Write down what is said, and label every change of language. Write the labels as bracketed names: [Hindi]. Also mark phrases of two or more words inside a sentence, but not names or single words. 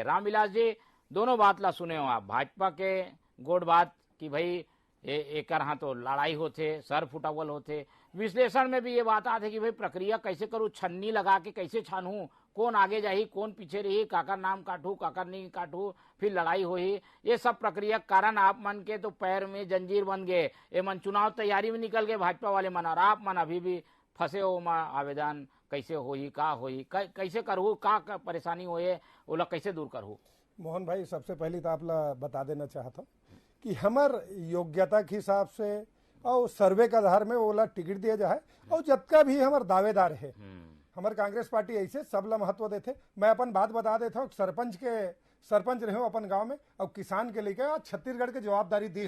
[Chhattisgarhi] रामविलास जी, दोनों बात ला सुने हो आप, भाजपा के गोड बात कि भाई एक हाँ तो लड़ाई होते, सर फुटावल होते, विश्लेषण में भी ये बात आते कि भाई प्रक्रिया कैसे करूँ, छन्नी लगा के कैसे छानूं, कौन आगे जाही कौन पीछे रही, काकर नाम काटू काकर नहीं काटू, फिर लड़ाई होही, ये सब प्रक्रिया कारण आप मन के तो पैर में जंजीर बन गए। ये मन चुनाव तैयारी में निकल गए भाजपा वाले मन, और आप मन अभी भी फंसे हो आवेदन कैसे होही का होही, कैसे करहू, का परेशानी होए ओला कैसे दूर करहू। मोहन भाई, सबसे पहले तो आप ला बता देना चाहता कि हमार योग्यता के हिसाब से और सर्वे के आधार में ओला टिकट दिया जाए और जबका भी हमार दावेदार है। हमारे कांग्रेस पार्टी ऐसे सबला महत्व देते। मैं अपन बात बता देता हूँ, सरपंच रहे अपन गांव में और किसान के लेकर छत्तीसगढ़ के जवाबदारी दी।